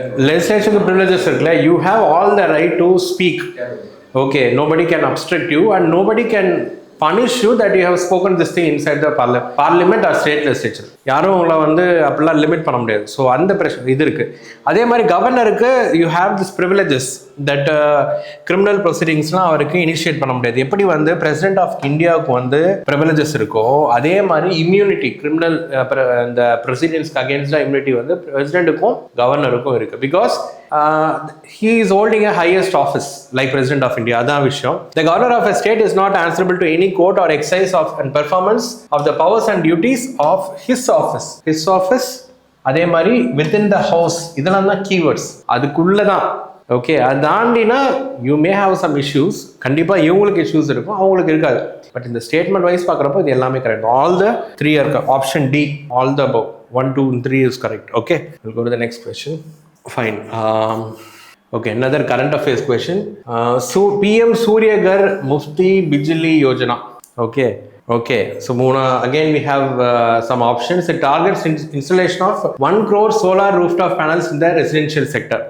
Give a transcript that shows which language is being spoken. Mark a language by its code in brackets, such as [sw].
[en] Legislature privileges [ta] இருக்குல்ல, [en] you have all the right to speak. Okay, nobody can obstruct you and nobody can punish you that you have spoken this thing inside the parliament or state legislature. [ta] யாரும் உங்களை வந்து அப்படிலாம் limit பண்ண முடியாது. So அந்த பிரச்சனை இது இருக்குது. அதே மாதிரி கவர்னருக்கு [en] you have this privileges that criminal ப்ரொசீடிங்ஸ்லாம் [ta] அவருக்கு இனிஷியேட் பண்ண முடியாது. எப்படி வந்து பிரசிடென்ட் ஆஃப் இந்தியாவுக்கு வந்து ப்ரிவிலேஜஸ் இருக்கோ அதே மாதிரி இம்யூனிட்டி, கிரிமினல் இந்த ப்ரொசீடிங்ஸ்க்கு அகேன்ஸ்டாக இம்யூனிட்டி வந்து பிரசிடென்ட்டுக்கும் கவர்னருக்கும் இருக்குது. [en] Because he is holding a highest office like President of India. [ta] அதான் விஷயம். [en] The governor of a state is not answerable to any court or exercise of and performance of the powers and duties of his office. His office [ta] அதே மாதிரி [en] within the house. [ta] இதெல்லாம் தான் [en] keywords. [ta] அதுக்குள்ள தான். [en] Okay, அது தாண்டினா you may have some issues. [ta] கண்டிப்பாக இவங்களுக்கு issues இருக்கும், அவங்களுக்கு இருக்காது. பட் இந்த ஸ்டேட்மெண்ட் வைஸ் பார்க்குறப்போ இது எல்லாமே கரெக்ட். [en] all the 3 [ta] இருக்கு. [en] Option D, all the above 1, 2 and 3 is correct. Okay, we'll go to the next question. Fine. Okay, another current affairs question. So PM Surya Ghar Mufti Bijli Yojana. Okay. So again we have some options. It targets installation of 1 crore solar rooftop panels in the residential sector.